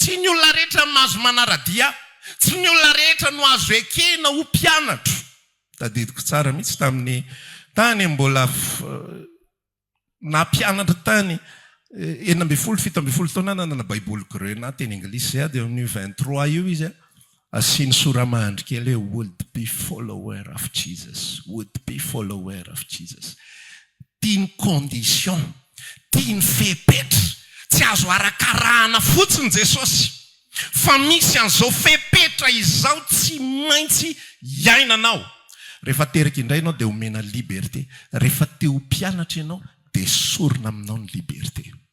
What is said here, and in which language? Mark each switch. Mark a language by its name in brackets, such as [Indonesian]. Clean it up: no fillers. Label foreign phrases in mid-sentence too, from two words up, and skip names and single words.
[Malagasy] Tsy ny olona rehetra mahazo manaradia, tsy ny olona rehetra no azo ekena ho mpianatra. Tadidiko tsara mihitsy tamin'ny tany mbola nampianatra tany 17 taona nanana baiboly grena teny anglisy dia amin'ny 23 io izy asiany sora-mahandry kely hoe [English] would be follower of Jesus, would be follower of Jesus. [Malagasy] Tiany condition, tiany fepetra, tsy azo arakarahana fotsiny Jesosy fa misy an'izao fepetra izao tsy maintsy iainanao. Rehefa teraka indray ianao dia omena liberté. Rehefa te ho mpianatra ianao dia sorona aminao ny liberté.